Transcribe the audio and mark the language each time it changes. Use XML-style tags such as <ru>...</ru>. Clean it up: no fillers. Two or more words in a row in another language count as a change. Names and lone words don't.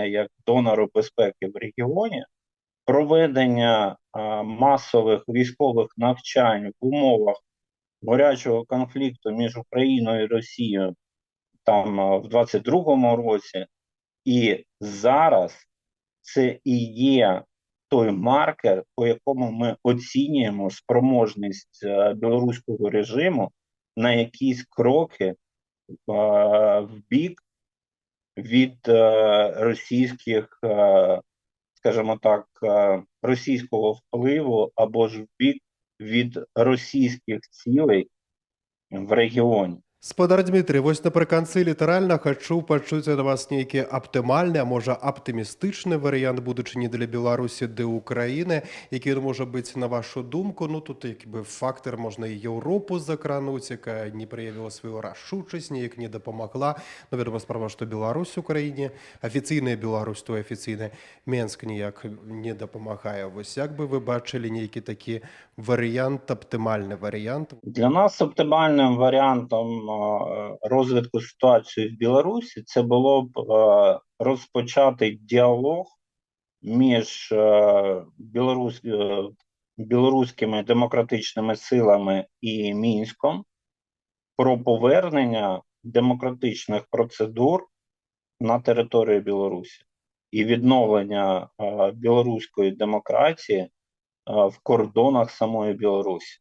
<uk>як донору безпеки в регіоні, проведення масових військових навчань в умовах гарячого конфлікту між Україною і Росією там в 22-му році і зараз це і є той маркер, по якому ми оцінюємо спроможність білоруського режиму на якісь кроки в бік від російських, скажімо так, російського впливу або ж в бік від російських цілей в регіоні.</uk> <be>Спадар Дмітрый, вось напрыканцы літаральна хачу пачуць ад вас нейкі аптымальны, а можа аптымістычны варыянт будучыні для Беларусі ды Украіны, які можа быць на вашу думку. Ну тут як бы фактор можна і Еўропу закрануць, якая не праявіла сваю рашучасць, неяк не дапамагла. Ну вядома справа, што Беларусь Украіне, афіцыйная Беларусь, то афіцыйны Менск ніяк не дапамагае. Вось як бы вы бачылі нейкі такі варыянт, аптымальны варыянт?</be> <uk>Для нас оптимальним варіантом розвитку ситуації в Білорусі це було б розпочати діалог між білоруськими демократичними силами і Мінськом про повернення демократичних процедур на територію Білорусі і відновлення білоруської демократії в кордонах самої Білорусі.</uk>